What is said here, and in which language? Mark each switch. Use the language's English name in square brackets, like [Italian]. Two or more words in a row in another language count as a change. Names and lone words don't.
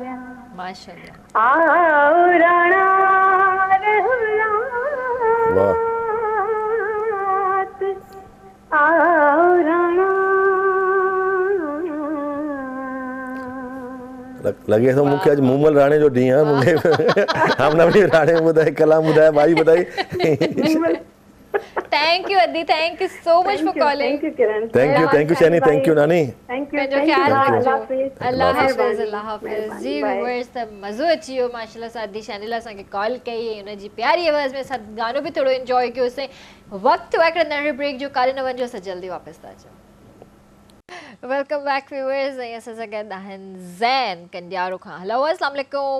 [Sindhi] माशाल्लाह आओ राणा रहो रात आओ राणा लगे तो मूंखे अॼु मूमल राणे जो ॾींहुं आहे मूंखे हमनवी राणे ॿुधाए कलाम ॿुधाए भाई ॿुधाई [English] Thank you Adi, thank you so much for calling. Thank you Kiran. Thank you Shani, thank you Nani. Thank you. [Urdu] اللہ حافظ. [Sindhi] जी व्यूअर्स त मज़ो अची वियो माशाल्लाह सां अदी शैनिल असांखे कॉल कई हुन जी प्यारी आवाज़ में असां गानो बि थोरो एंजॉय कयोसीं वक़्तु हिकिड़े नंढे ब्रेक जो काले न वञो असां जल्दी वापसि था अचूं [English] welcome back viewers [Sindhi] ऐं असां सां गॾु आहिनि ज़ैन कंडियारो खां हेलो [Arabic] السلام عليكم